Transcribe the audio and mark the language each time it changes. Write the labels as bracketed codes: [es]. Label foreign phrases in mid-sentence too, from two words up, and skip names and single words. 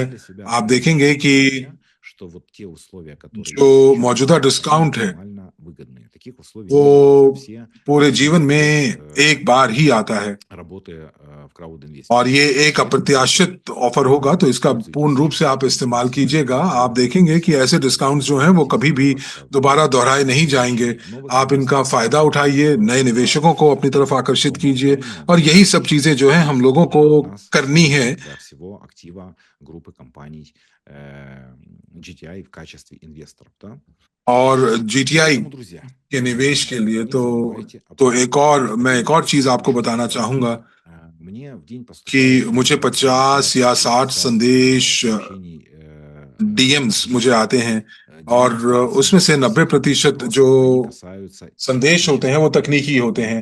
[hi] आप देखेंगे कि जो मौजूदा डिस्काउंट है वो पूरे जीवन में एक बार ही आता है और ये एक अप्रत्याशित ऑफर होगा, तो इसका पूर्ण रूप से आप इस्तेमाल कीजिएगा। आप देखेंगे कि ऐसे डिस्काउंट्स जो हैं वो कभी भी दोबारा दोहराए नहीं जाएंगे। आप इनका फायदा उठाइए, नए निवेशकों को अपनी तरफ आकर्षित कीजिए, और यही सब चीजें जो है हम लोगों को करनी है। [ru] GTI в качестве инвесторов, да? [hi] और GTI के निवेश के लिए तो मैं एक और चीज आपको बताना चाहूंगा कि मुझे 50 या 60 संदेश DMs मुझे आते हैं और उसमें से 90% जो संदेश होते हैं वो तकनीकी होते हैं।